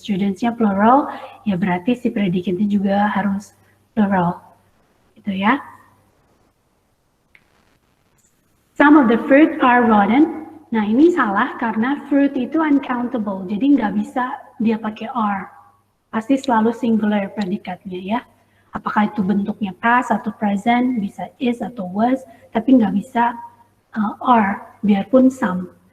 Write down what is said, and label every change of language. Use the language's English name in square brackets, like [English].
[Indonesian] Studentsnya plural, ya berarti si predikatnya juga harus plural, gitu ya. [English] Some of the fruit are rotten. [Indonesian] Nah ini salah karena fruit itu uncountable, jadi nggak bisa dia pakai are. Pasti selalu singular predikatnya ya. Apakah itu bentuknya past atau present, bisa is atau was, tapi nggak bisa are, biarpun some.